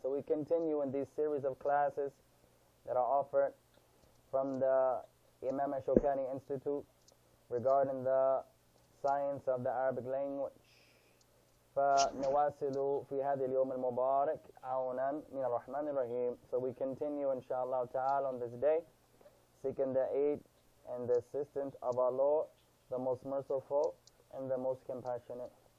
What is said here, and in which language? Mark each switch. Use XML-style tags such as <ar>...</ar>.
<en>So we continue in these series of classes that are offered from the Imaam Ash-Shawkaanee Institute regarding the science of the Arabic language.</en> <ar>فنواصل في هذا اليوم المبارك عونا من الرحمن الرحيم.</ar> <en>So we continue inshallah ta'ala on this day, seeking the aid and the assistance of our Lord, the most merciful and the most compassionate.</en>